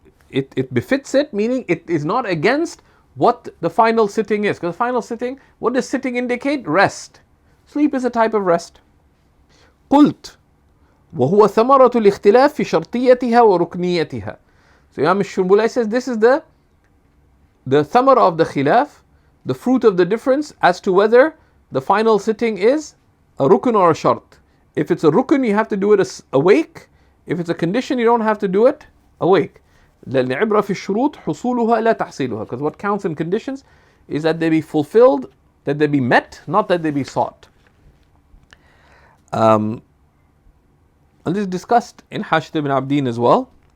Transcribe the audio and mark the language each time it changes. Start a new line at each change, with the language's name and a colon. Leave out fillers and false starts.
English: It befits it, meaning it is not against what the final sitting is. Because the final sitting, what does sitting indicate? Rest. Sleep is a type of rest.
Arabic: قلت وهو ثمرة الاختلاف في شرطيتها وركنيتها.
English: So Imam al-Shumbulai says this is the thamara of the khilaf, the fruit of the difference as to whether the final sitting is a rukun or a shart. If it's a rukun, you have to do it awake. If it's a condition, you don't have to do it awake.
Arabic: لأن عبرة في الشروط حصولها لا تحصيلها.
English: Because what counts in conditions is that they be fulfilled, that they be met, not that they be sought. And this is discussed in Hashd ibn Abdin as well.